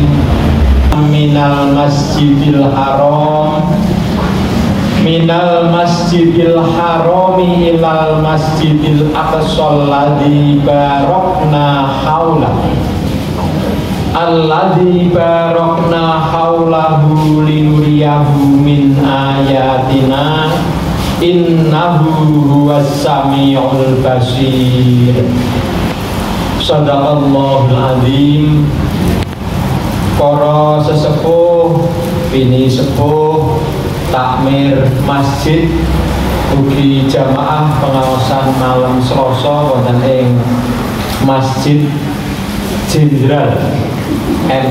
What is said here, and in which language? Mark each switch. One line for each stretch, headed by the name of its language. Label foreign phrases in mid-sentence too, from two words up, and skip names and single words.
Arabic: من المسجد الحرام إلى المسجد الأقصى الذي باركنا حوله لنريه من آياتنا إنه هو السميع البصير. صدق الله العظيم.
Javanese: Para sesepuh, bini sepuh, takmir masjid, ugi jamaah pengawasan malam Selasa wonten ing Masjid Jenderal M.